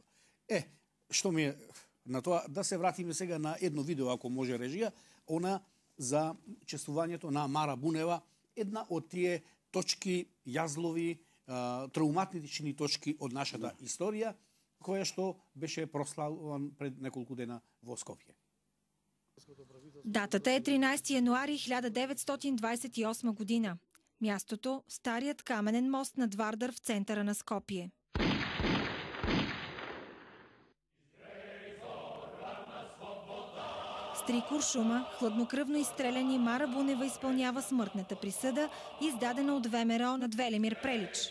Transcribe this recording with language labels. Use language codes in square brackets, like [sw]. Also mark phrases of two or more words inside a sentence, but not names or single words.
[mk] Што ми е на тоа, да се вратиме сега на едно видео, ако може режија, она за чествувањето на Мара Бунева, една од тие точки, јазлови, трауматични точки од нашата историја, која што беше прославуван пред неколку дена во Скопје. [bg] Датата е 13 януари 1928 година. Мястото – старият каменен мост над Вардар в центъра на Скопие. С 3 куршума, хладнокръвно изстреляни, Мара Бунева изпълнява смъртната присъда, издадена от ВМРО над Велимир Прелич.